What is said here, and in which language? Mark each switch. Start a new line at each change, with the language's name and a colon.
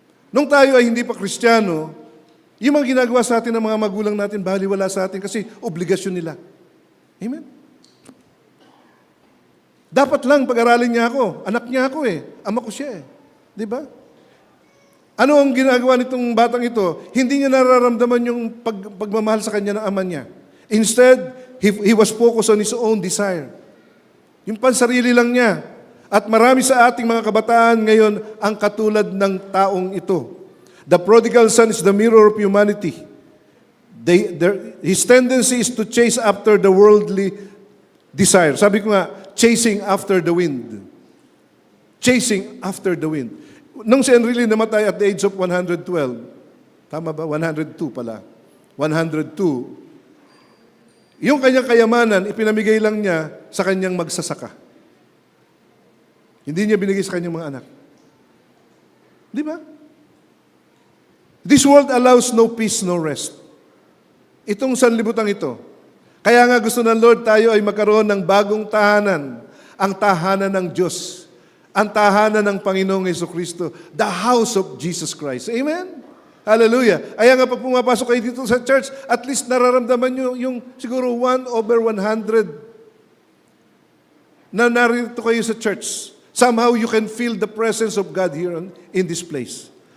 Filipino: Nung tayo ay hindi pa Kristiyano, yung mga ginagawa sa atin ng mga magulang natin, baliwala sa atin kasi obligasyon nila. Amen? Dapat lang pag-aralin niya ako. Anak niya ako Ama ko siya Di ba? Ano ang ginagawa nitong batang ito? Hindi niya nararamdaman yung pagmamahal sa kanya ng ama niya.
English: Instead, he was focused on his own desire.
Filipino: Yung pansarili lang niya. At marami sa ating mga kabataan ngayon ang katulad ng taong ito.
English: The prodigal son is the mirror of humanity. His tendency is to chase after the worldly desire. Sabi ko nga, chasing after the wind. Chasing after the wind.
Filipino: Nung si Enrile namatay
English: at the age of 112,
Filipino: tama ba? 102 pala. 102. Yung kanyang kayamanan, ipinamigay lang niya sa kanyang magsasaka. Hindi niya binigay sa kanyang mga anak. Di ba?
English: This world allows no peace, no rest.
Filipino: Itong sanlibutang ito. Kaya nga gusto ng Lord tayo ay magkaroon ng bagong tahanan. Ang tahanan ng Diyos. Ang tahanan ng Panginoong Jesucristo.
English: The house of Jesus Christ.
Filipino: Amen? Hallelujah. Kaya nga pag pumapasok kayo dito sa church, at least nararamdaman nyo yung siguro 1/100 na narito kayo sa church.
English: Somehow you can feel the presence of God here in this place.